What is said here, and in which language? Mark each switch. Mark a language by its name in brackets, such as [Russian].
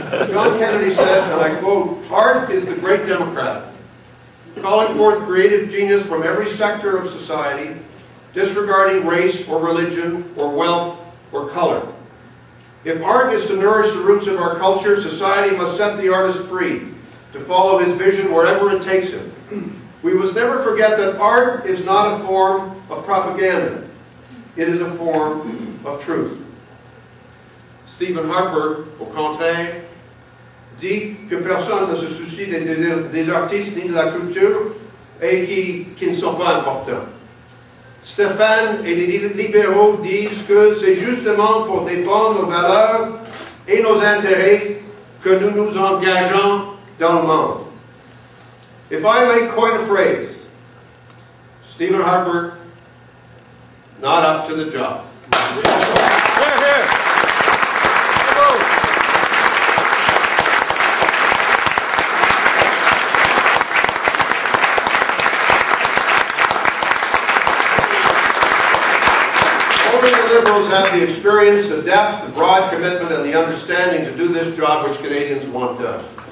[English] John Kennedy said, and I quote, "Art is the great democrat, calling forth creative genius from every sector of society, disregarding race or religion or wealth or color. If art is to nourish the roots of our culture, society must set the artist free to follow his vision wherever it takes him. We must never forget that art is not a form of propaganda. It is a form of truth." [French] Stephen Harper, au contraire, dit que personne ne se soucie des artistes ni de la culture et qui ne sont pas importants. Stéphane et les libéraux disent que c'est justement pour défendre nos valeurs et nos intérêts que nous nous engageons dans le monde. [English] If I may coin a phrase, Stephen Harper, not up to the job. Only the Liberals have the experience, the depth, the broad commitment, and the understanding to do this job which Canadians want done.